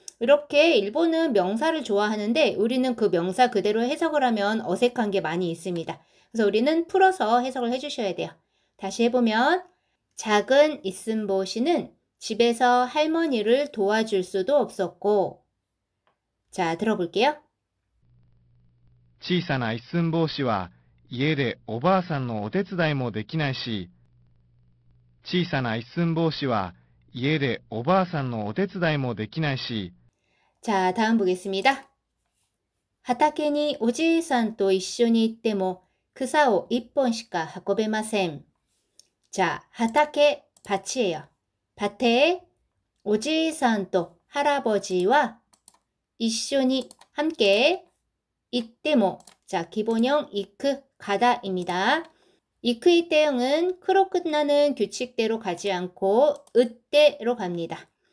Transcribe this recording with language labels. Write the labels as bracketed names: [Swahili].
[Korean] 이렇게 일본은 명사를 좋아하는데 우리는 그 명사 그대로 해석을 하면 어색한 게 많이 있습니다. 그래서 우리는 풀어서 해석을 해주셔야 돼요. 다시 해보면 작은 이슨보시는 집에서 할머니를 도와줄 수도 없었고. 자, 들어볼게요. [Japanese] 小さな一寸法師は家でおばあさんのお手伝いもできないし、小さな一寸法師は家でおばあさんのお手伝いもできないし. [Korean] 자, 다음 보겠습니다. [Japanese] 畑におじいさんと一緒に行っても草を1本しか運べません. [Korean] 자,畑, 밭이에요. 밭에 오지산또 할아버지와 이쇼니 함께 이때모. 자, 기본형 이크 가다입니다. 이크이 때형은 크로 끝나는 규칙대로 가지 않고 으때로 갑니다.